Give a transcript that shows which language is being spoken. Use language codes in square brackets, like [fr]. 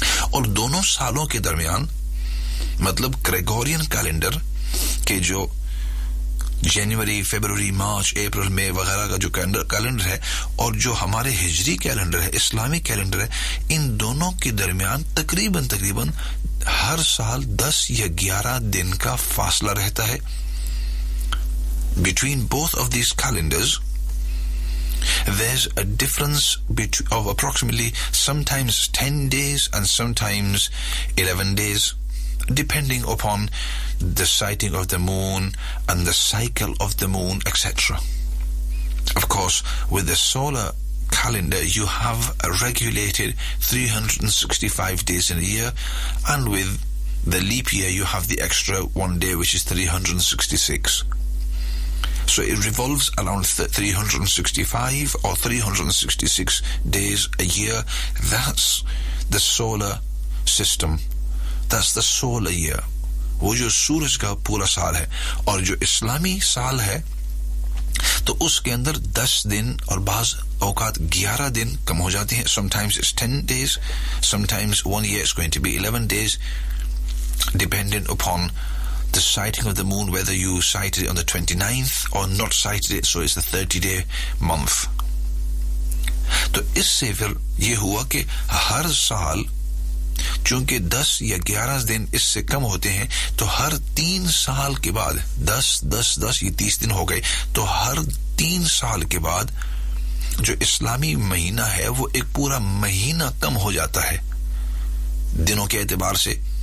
[ur] اور دونوں سالوں کے درمیان, مطلب گریگورین کیلنڈر کے جو جنوری, فیبروری, مارچ, اپریل, مئی وغیرہ کا جو کیلنڈر ہے, اور جو ہمارے ہجری کیلنڈر ہے, اسلامی کیلنڈر ہے, ان دونوں کے درمیان تقریباً ہر سال 10 یا 11 دن کا فاصلہ رہتا ہے. [en] Between both of these calendars, there's a difference of approximately sometimes 10 days and sometimes 11 days, depending upon the sighting of the moon and the cycle of the moon, etc. Of course, with the solar calendar, you have a regulated 365 days in a year, and with the leap year, you have the extra one day, which is 366. So it revolves around 365 or 366 days a year. That's the solar system. That's the solar year. [ur] وہ جو سورج کا پورا سال ہے اور جو اسلامی سال ہے تو اس کے اندر 10 دن اور بعض اوقات 11 دن کم ہو جاتے ہیں. [en] Sometimes it's 10 days, sometimes one year it's going to be 11 days, depending upon the sighting of the moon, whether you sighted it on the 29th or not sighted it, so it's the 30-day month. [ur] تو اس سے پھر یہ ہوا کہ ہر سال چونکہ 10 یا 11 دن اس سے کم ہوتے ہیں تو ہر 3 سال کے بعد 10 10 10 یہ 30 دن ہو گئے تو ہر 3 سال کے بعد جو اسلامی مہینہ ہے وہ ایک پورا مہینہ کم ہو جاتا ہے دنوں کے اعتبار سے.